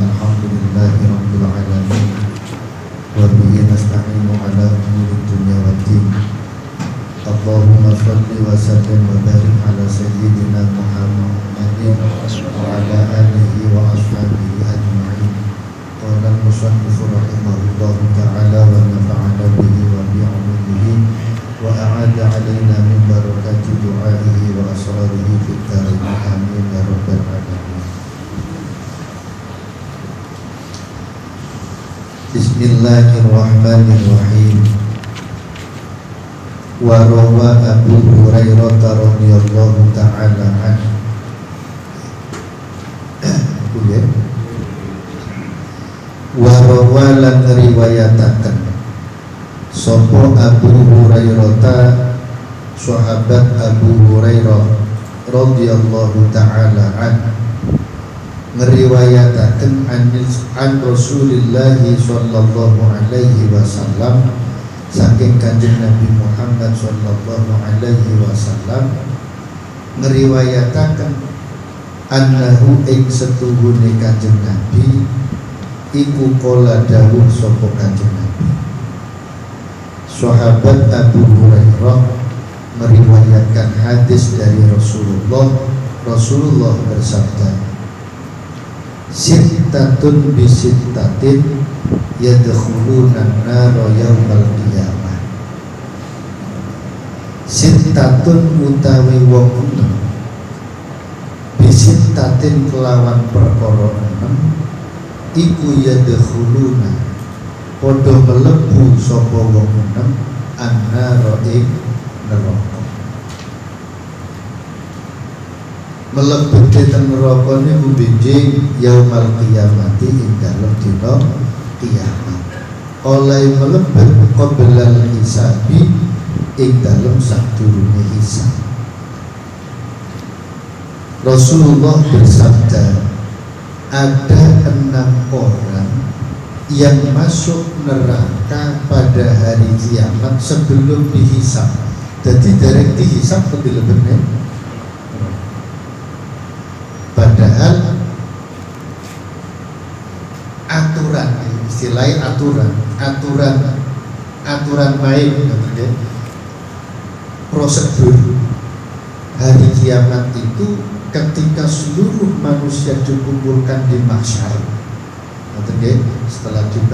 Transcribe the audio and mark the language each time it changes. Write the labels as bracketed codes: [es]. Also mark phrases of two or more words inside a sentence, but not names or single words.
[ar] الحمد لله رب العالمين. وبه نستعين على أمور الدنيا والدين. اللهم صل وسلم وبارك على سيدنا محمد وعلى آله وأصحابه أجمعين. قال المصنف رحمه الله تعالى ونفعنا به وبعلومه وأعاد علينا من بركات دعائه وأسراره في الدارين. آمين يا رب العالمين. Bismillahirrahmanirrahim. وروى أبو هريرة رضي الله تعالى عنه. وروى [jv] lan riwayataken sapa Abu Hurairah sahabat Abu Hurairah [ar] رضي الله تعالى عنه [jv] ngeriwayataken [ar] عن رسول الله صلى الله عليه وسلم [jv] saking Kanjeng Nabi Muhammad [ar] صلى الله عليه وسلم [jv] ngeriwayataken annahu ing setuhune Kanjeng Nabi iku qala dawuh sapa Kanjeng Nabi. [id] Sahabat Abu Hurairah meriwayatkan hadis dari Rasulullah bersabda, [ar] ستة بستة يدخلون النار يوم القيامة. [jv] Sittatun utawi wong enem bisittatin kelawan perkara enem iku yadkhuluna padha mlebu sapa wong enem an-nara ing neraka. Mlebu teng neraka niku benjing [ar] يوم القيامة [jv] ing dalem dina kiamat. Oleh mlebu [ar] قبل الحساب [jv] ing dalem sadurunge hisab. [id] Rasulullah bersabda, ada 6 orang yang masuk neraka pada hari kiamat sebelum dihisab. Jadi dari dihisab lebih benar. Padahal aturan, istilahnya aturan main, prosedur hari kiamat itu ketika seluruh manusia dikumpulkan di mahsyar, setelah